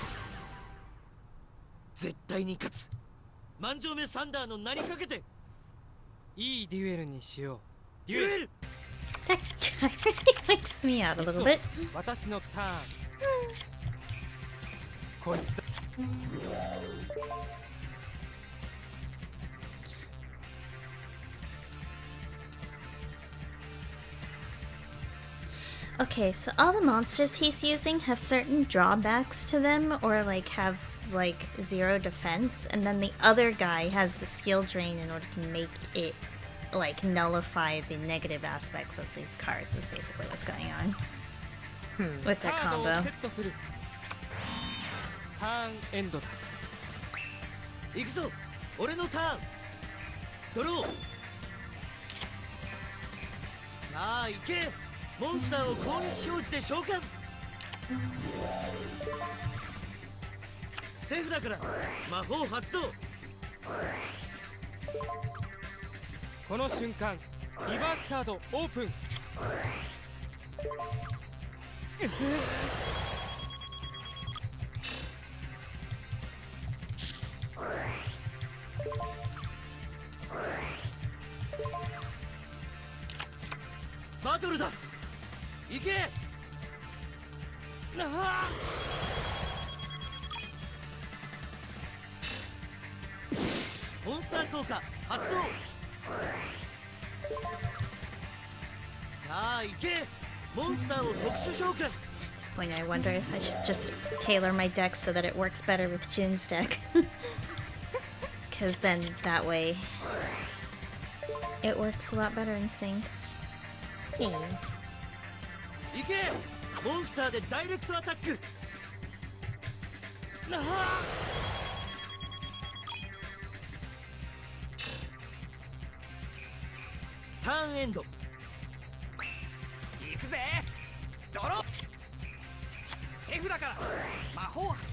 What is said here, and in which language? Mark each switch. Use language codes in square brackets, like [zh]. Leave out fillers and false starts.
[ja] 「絶対に勝つ万丈目サンダーの名にかけていいデュエルにしようデュエル [en] That guy really wakes me out a little bit. [ja] 私のターンこいつだ [en] Okay, so all the monsters he's using have certain drawbacks to them, or like have like 0 defense, and then the other guy has the skill drain in order to make it like nullify the negative aspects of these cards is basically what's going on with their [ja] カードをセットするターンエンドだ行くぞ俺のターンドローさあ行けモンスターを攻撃表示で召喚手札から魔法発動この瞬間リバースカードオープンバトルだ行けモンスター効果発動さあ行けモンスターを特殊召喚 [en] At this point, I wonder if I should just tailor my deck so that it works better with Jin's deck. Because then that way It works a lot better in sync. [ja] 行けモンスターでダイレクトアタックターンエンド行くぜドロー手札から魔法